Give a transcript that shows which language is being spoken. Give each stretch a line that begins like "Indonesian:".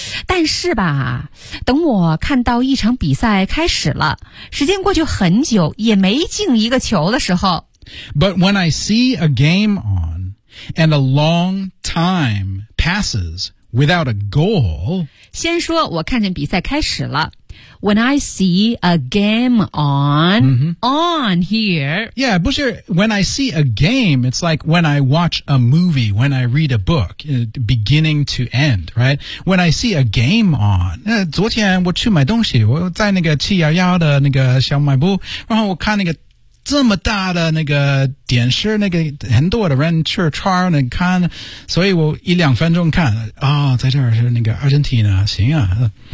Chinese: 但是吧，等我看到一场比赛开始了，时间过去很久也没进一个球的时候。
English: But when I see a game on,And a long time passes without a goal.
Chinese: 先说我看见比赛开始了。
English: When I see a game on,、on here. Yeah,
Chinese: 不是
English: when I see a game, it's like when I watch a movie, when I read a book, beginning to end, right? When I see a game on,
Chinese: 昨天我去买东西，我在那个711的那个小卖部，然后我看那个这么大的那个电视，那个很多的人去串那个看，所以我一两分钟看啊、哦，在这儿是那个阿根廷啊，行啊。